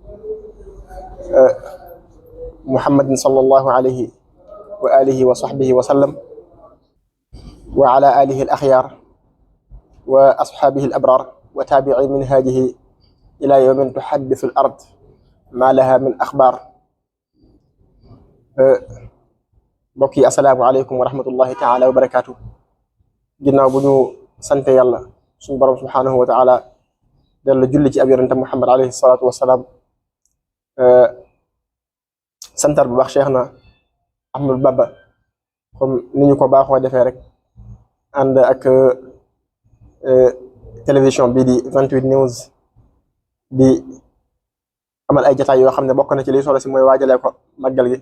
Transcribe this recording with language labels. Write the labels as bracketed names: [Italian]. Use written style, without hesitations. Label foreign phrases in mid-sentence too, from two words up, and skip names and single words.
[Arabic] محمد صلى الله عليه وآله وصحبه وسلم وعلى آله الأخيار وأصحابه الأبرار وتابعي منهاجه إلى يوم تحدث الأرض ما لها من أخبار. [Wolof] mbokk yi [Arabic] السلام عليكم ورحمة الله تعالى وبركاته. [Wolof] ginnaaw bu ñu sante yàlla suñu borom [Arabic] سبحانه وتعالى [Wolof] dellu julli ci ab yonente Muhammad [Arabic] عليه الصلاة والسلام, [Wolof] santar bu baax Cheikh na Ahmadou Bamba comme ni ñu ko baaxoo defee rek ànd ak télévision bii di 28 news di amal ay jataay yoo xam ne bokk na ci liy solo si mooy waajalee ko màggal gi.